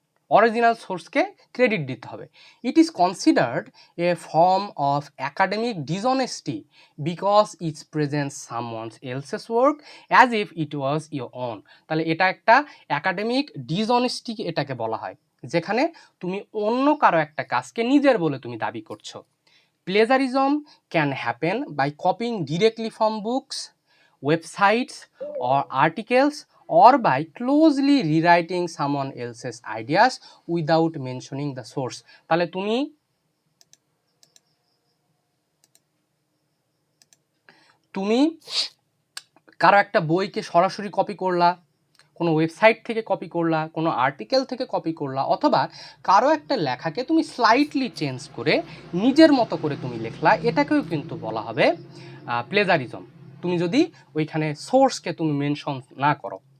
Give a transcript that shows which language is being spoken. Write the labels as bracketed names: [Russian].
[Bangla] Original সোর্সকে credit দিতে হবে। [English] It is considered a form of academic dishonesty because it's present someone else's work as if it was your own. [Bangla] তাহলে এটা একটা academic dishonesty এটাকে বলা হয়, যেখানে তুমি অন্য কারো একটা কাজকে নিজের বলে তুমি দাবি করছো। [English] Plagiarism can happen by copying directly from books, websites or articles, or by closely rewriting someone else's ideas without mentioning the source. [Bangla] তাহলে তুমি কারো একটা বইকে সরাসরি কপি করলা, কোনো ওয়েবসাইট থেকে কপি করলা, কোনো আর্টিকেল থেকে কপি করলা, অথবা কারো একটা লেখাকে তুমি স্লাইটলি চেঞ্জ করে নিজের মতো করে তুমি লেখলা, এটাকেও কিন্তু বলা হবে প্লেজারিজম, তুমি যদি ওইখানে সোর্সকে তুমি মেনশন না করো।